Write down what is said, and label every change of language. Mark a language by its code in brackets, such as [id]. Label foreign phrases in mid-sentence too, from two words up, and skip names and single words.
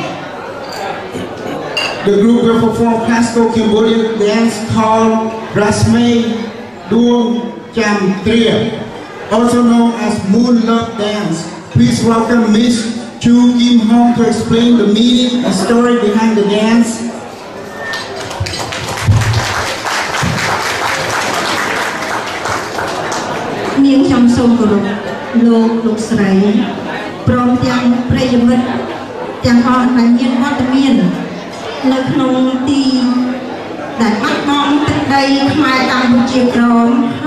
[en] The group will perform classical Cambodian dance called Rasme Duong Cham Tria, also known as Moon Love Dance. Please welcome Miss Chu Kim Hong to explain the meaning and story behind the dance. [km] នាងខ្ញុំសូមគោរពលោកស្រីព្រមទាំងប្រិយមិត្តទាំងអស់ដែលមានវត្តមាននៅក្នុងទីដែលបាត់បង់ទឹកដីខ្មែរកម្ពុជាក្រម